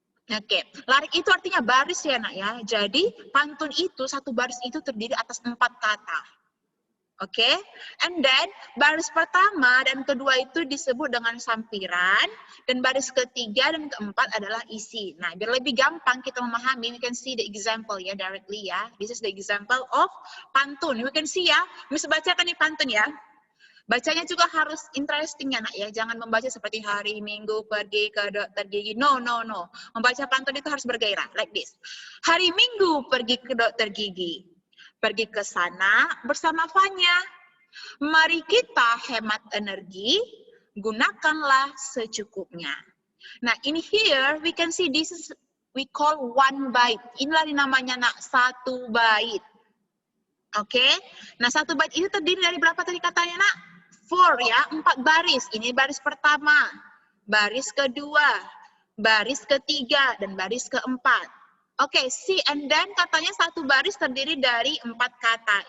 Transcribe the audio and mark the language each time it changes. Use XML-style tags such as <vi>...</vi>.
<id>Oke, larik itu artinya baris ya nak ya. Jadi pantun itu, satu baris itu terdiri atas 4 kata. Oke,</id> <en>and then</en> <id>baris pertama dan kedua itu disebut dengan sampiran, dan baris ketiga dan keempat adalah isi. Nah, biar lebih gampang kita memahami,</id> <en>we can see the example ya directly</en> <id>ya.</id> <en>This is the example of pantun. We can see ya,</en> <id>Miss bacakan nih pantun ya. Bacanya juga harus interesting ya nak ya, jangan membaca seperti hari Minggu pergi ke dokter gigi. No. Membaca pantun itu harus bergairah,</id> <en>like this.</en> <id>Hari Minggu pergi ke dokter gigi. Pergi ke sana bersama Fanya. Mari kita hemat energi, gunakanlah secukupnya.</id> <en>Nah, in here we can see this is we call one bait.</en> <id>Inilah namanya nak, satu bait. Oke. Nah, satu bait itu terdiri dari berapa tadi katanya nak? 4 ya, 4 baris. Ini baris pertama, baris kedua, baris ketiga, dan baris keempat. Oke,</id> <en>see, and then</en> <id>katanya satu baris terdiri dari 4 kata.</id>